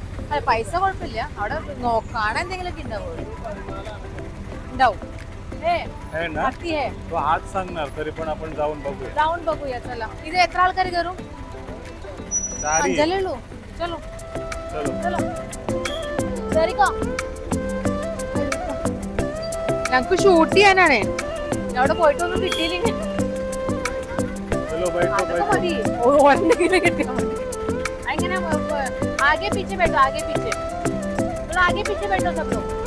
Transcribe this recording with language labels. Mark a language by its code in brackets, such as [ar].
[ml] അല്ല, പൈസ കുഴപ്പമില്ല, അവിടെ കാണാൻ എന്തെങ്കിലുമൊക്കെ ഉണ്ടാവും. [mr] हत्ती आहे. तो आज सांगणार, तरी पण आपण जाऊन बघूया. चला, इथे [ml] എത്ര ആൾക്കാർ കയറും? [hi] 4 चलो चलो चलो [ml] ശരിക്കോ? ഞങ്ങക്ക് ഷൂട്ട് ചെയ്യാനാണ്, അവിടെ പോയിട്ടൊന്നും കിട്ടിയില്ല. അതൊക്കെ മതി, ഒരെണ്ണെങ്കിലും കിട്ടിയാൽ മതി. അങ്ങനെ [hi] आगे पीछे बैठो, आगे पीछे बैठो सब लोग.